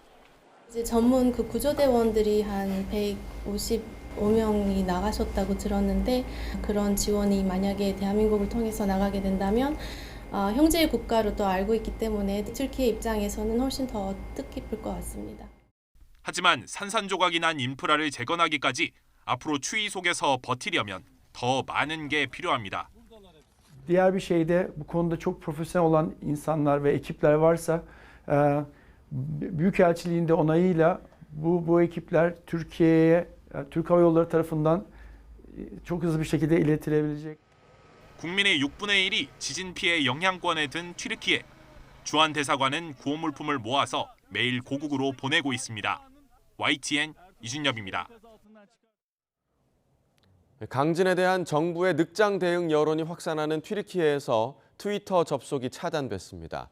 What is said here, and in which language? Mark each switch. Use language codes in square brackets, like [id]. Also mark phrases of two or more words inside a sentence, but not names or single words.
[ko] 이제 전문 그 구조대원들이 한 155명이 나가셨다고 들었는데, 그런 지원이 만약에 대한민국을 통해서 나가게 된다면 형제의 국가로 또 알고 있기 때문에 튀르키예 입장에서는 훨씬 더 뜻깊을 것 같습니다. 하지만 산산조각이 난 인프라를 재건하기까지 앞으로 추위 속에서 버티려면 더 많은 게 필요합니다. [tr] Diğer bir şeyde bu konuda çok profesyonel olan insanlar ve ekipler varsa Büyükelçiliğin de onayıyla bu ekipler Türkiye'ye Türk Hava Yolları tarafından çok hızlı bir şekilde iletilebilecek. [ko] 국민의 6분의 1이 지진 피해 영향권에 든 튀르키예. 주한 대사관은 구호 물품을 모아서 매일 고국으로 보내고 있습니다. YTN 이준엽입니다. 강진에 대한 정부의 늑장 대응 여론이 확산하는 튀르키예에서 트위터 접속이 차단됐습니다.